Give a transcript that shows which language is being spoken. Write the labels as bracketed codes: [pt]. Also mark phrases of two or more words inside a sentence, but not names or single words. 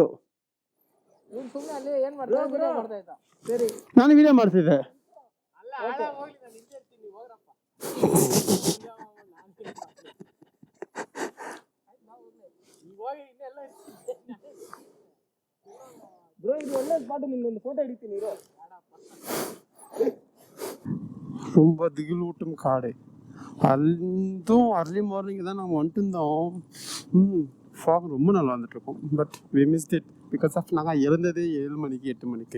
[kn] ಸುಮ್ಮನೆ ಅಲ್ಲಿ ಏನ್ ಮಾಡ್ತಾ ಇದ್ದ? ಸರಿ, ನಾನು ವಿಡಿಯೋ ಮಾಡ್ತಿದ್ದೆ. ಬ್ರೋ ಇದು ಒಳ್ಳೆ ಸ್ಪಾಟ್, ನಿನ್ನೊಂದು ಫೋಟೋ ಹಿಡಿತೀನಿ ಇರೋ. [ta] ரொம்ப திகிலூட்டும் காடு. அதுவும் [en] early morning [ta] தான் நாங்கள் வந்துட்டு இருந்தோம். ஃபாக் ரொம்ப நல்லா வந்துட்டுருக்கோம். [en] But we missed it because of [ta] நாங்கள் எழுந்ததே 7 மணிக்கு 8 மணிக்கு.